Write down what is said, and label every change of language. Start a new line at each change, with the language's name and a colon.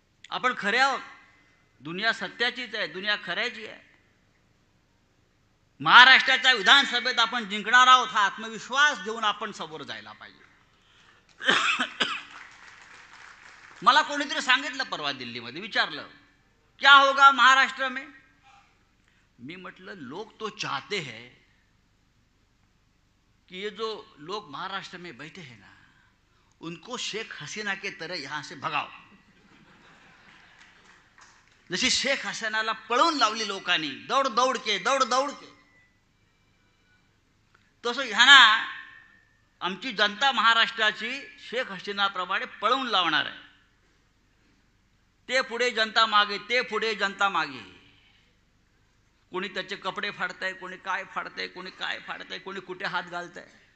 Marathi: आपण खरे आहोत. दुनिया सत्याचीच आहे, दुनिया खऱ्याची आहे. महाराष्ट्राच्या विधानसभेत आपण जिंकणार आहोत हा आत्मविश्वास घेऊन आपण समोर जायला पाहिजे. मला कोणीतरी सांगितलं परवा दिल्लीमध्ये, विचारलं
Hindi: क्या होगा महाराष्ट्र में.
Marathi: मी म्हटलं
Hindi: लोग तो चाहते हैं कि ये जो लोग महाराष्ट्र में बैठे हैं ना उनको शेख हसीना के तरह यहां से भगाओ.
Marathi: जशी शेख हसीनाला पळवून लावली लोकांनी
Hindi: दौड दौड के,
Marathi: तसं ह्यांना आमची जनता महाराष्ट्राची शेख हसीनाप्रमाणे पळवून लावणार आहे. ते पुढे जनता मागे, ते पुढे जनता मागे. कोणी त्याचे कपडे फाडतंय, कोणी काय फाडतंय, कोणी काय फाडतंय, कोणी कुठे हात घालतंय.